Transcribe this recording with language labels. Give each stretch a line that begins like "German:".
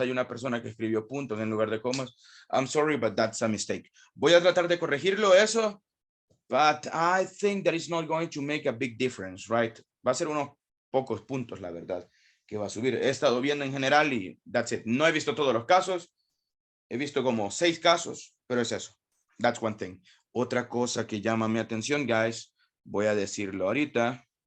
Spanish: Hay una persona que escribió puntos en lugar de comas.
English: I'm sorry, but that's a mistake.
Spanish: Voy a tratar de corregirlo eso,
English: but I think that is not going to make a big difference, right?
Spanish: Va a ser unos pocos puntos, la verdad, que va a subir. He estado viendo en general y
English: that's it.
Spanish: No he visto todos los casos. He visto como 6 casos, pero es eso.
English: That's one thing.
Spanish: Otra cosa que llama mi atención, guys, voy a decirlo ahorita.